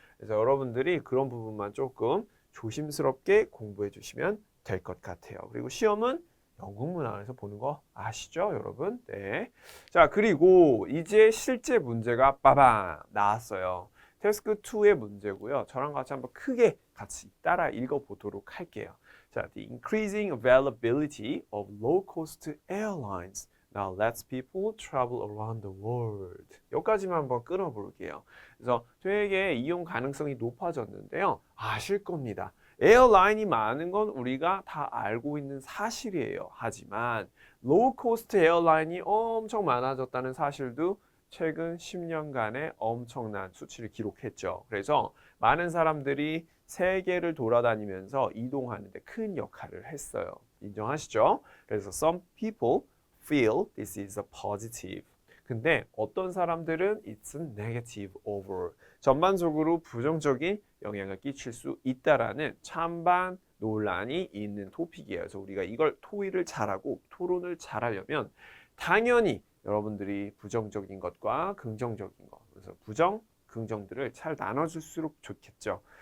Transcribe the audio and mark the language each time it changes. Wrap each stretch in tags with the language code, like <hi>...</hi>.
<ko>그래서 여러분들이 그런 부분만 조금 조심스럽게 공부해 주시면 될 것 같아요. 그리고 시험은 영국 문항에서 보는 거 아시죠, 여러분? 네. 자, 그리고 이제 실제 문제가 빠방 나왔어요. 태스크 2의 문제고요. 저랑 같이 한번 크게 같이 따라 읽어보도록 할게요.</ko> <en>자, the increasing availability of low-cost airlines now lets people travel around the world.</en> <ko>여기까지만 한번 끊어볼게요. 그래서 되게 이용 가능성이 높아졌는데요. 아실 겁니다. 에어라인이 많은 건 우리가 다 알고 있는 사실이에요. 하지만 로우코스트 에어라인이 엄청 많아졌다는 사실도 최근 10년간의 엄청난 수치를 기록했죠. 그래서 많은 사람들이 세계를 돌아다니면서 이동하는 데 큰 역할을 했어요. 인정하시죠? 그래서</ko> <en>some people feel this is a positive.</en> <ko>근데 어떤 사람들은</ko> <en>it's a negative over.</en> <ko>전반적으로 부정적인 영향을 끼칠 수 있다라는 찬반 논란이 있는 토픽이에요. 그래서 우리가 이걸 토의를 잘하고 토론을 잘하려면 당연히 여러분들이 부정적인 것과 긍정적인 것, 그래서 부정, 긍정들을 잘 나눠줄수록 좋겠죠.</ko>